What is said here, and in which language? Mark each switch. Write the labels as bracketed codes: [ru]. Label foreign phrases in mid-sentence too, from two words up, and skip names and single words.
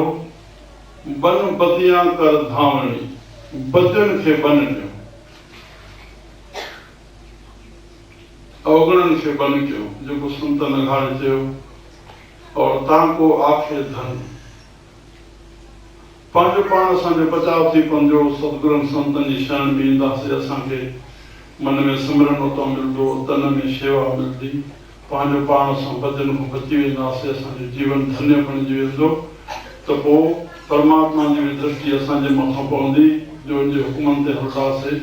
[sd] बन बदियां कर धावणी, बदियुनि खे बन ॾियो, अवगणनि खे बन कयो, जेको संतन अघाड़े चयो। और ताको आखे धन पंहिंजो पाण असांजो बचाव थी पवंदो। सतगुरनि संतनि जी शरण में ईंदासीं, असांखे मन में सिमरन उतां मिलंदो, तन में शेवा मिलंदी, पंहिंजो पाण असां भॼन खां बची वेंदासीं, असांजो जीवन धन्य बणिजी वेंदो। त पोइ परमात्मा जी बि दृष्टि असांजे मथां पवंदी, जो उनजे हुकुमनि ते हलंदासीं।